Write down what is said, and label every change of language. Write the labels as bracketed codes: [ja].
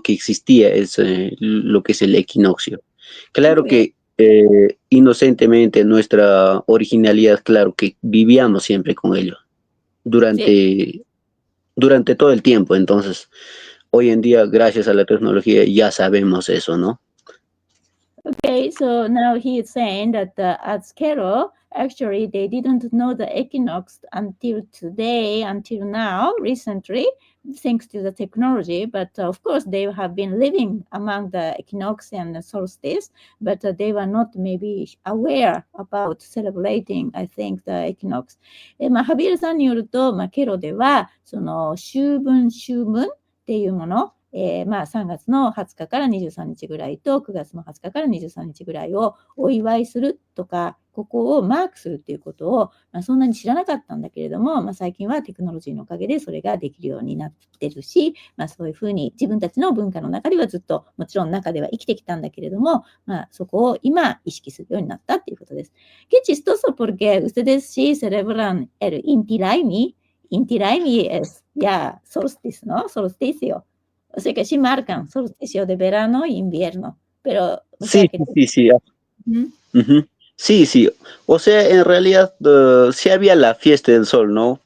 [es] Que existía lo que es el equinoccio. Claro que inocentemente nuestra originalidad, claro que vivíamos siempre con ello durante todo el tiempo. Entonces, hoy en día, gracias a la tecnología, ya sabemos eso, ¿no? [en] Okay, so now he is saying that at Skero, actually, they didn't know the equinox until today, until now, recently, thanks to the technology. But of course, they have been living among the equinox and the solstice, but they were not maybe aware about celebrating, I think, the equinox. [ja] ハビエルさんによると、ケロでは、その秋分っていうもの、3月の20日から23日ぐらいと9月の20日から23日ぐらいをお祝いするとか、ここをマークするっていうことを、そんなに知らなかったんだけれども、最近はテクノロジーのおかげでそれができるようになってるし、そういうふうに自分たちの文化の中ではずっともちろん中では生きてきたんだけれども、そこを今意識するようになったっていうことです。 [es] Que chistoso porque ustedes sí celebran el Inti Raymi. Inti Raymi es ya solsticio, ¿no? Solsticio. O sea que sí marcan solsticio de verano e invierno, pero... O sea Sí, que... sí, sí. Sí, sí. O sea, en realidad sí había la fiesta del sol, ¿no?